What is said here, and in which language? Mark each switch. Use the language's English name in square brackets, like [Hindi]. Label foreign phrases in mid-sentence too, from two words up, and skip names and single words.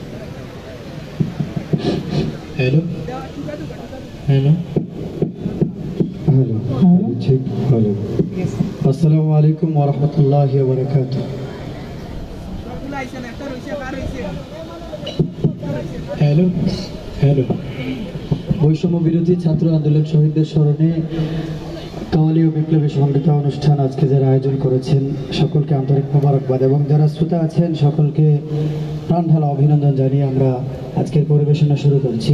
[English] Hello. Hello. Hello. Check. Hello. [Arabic] السلام عليكم ورحمة الله وبركاته. [English] Hello. Hello. [Bangla] বৈষম্য বিরোধী ছাত্র আন্দোলন শহীদদের স্মরণে কাওয়ালি ও বিপ্লবী সঙ্গীত অনুষ্ঠান আজকে যারা আয়োজন করেছেন সকলকে আন্তরিক মোবারকবাদ এবং যারা শ্রোতা আছেন সকলকে প্রাণ ঢালা অভিনন্দন জানিয়ে আমরা আজকের পরিবেশনা শুরু করছি।